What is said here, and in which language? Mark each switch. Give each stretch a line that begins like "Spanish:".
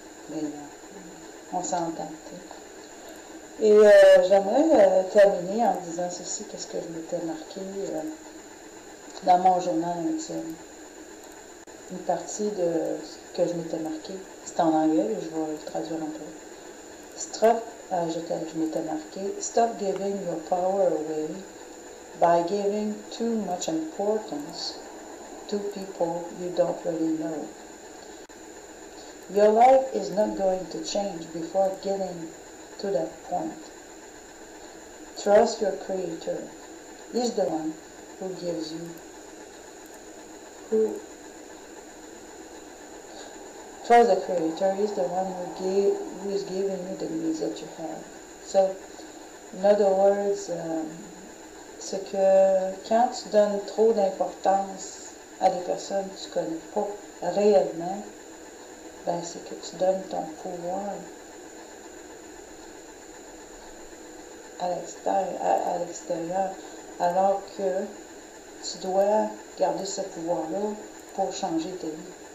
French: Mais on s'entend, tu sais. Et j'aimerais terminer en disant ceci, qu'est-ce que je m'étais marqué dans mon journal intime. Une partie de ce que je m'étais marqué, c'est en anglais, et je vais le traduire un peu. Je m'étais marqué,
English: stop giving your power away by giving too much importance to people you don't really know. Your life is not going to change before getting to that point. Trust your Creator. He's the one who gives you, who trust the Creator is the one who is giving you the needs that you have. So, in other words,
French: c'est que quand tu donnes trop d'importance à des personnes que tu ne connais pas réellement, ben c'est que tu donnes ton pouvoir à l'extérieur, alors que tu dois garder ce pouvoir-là pour changer ta vie.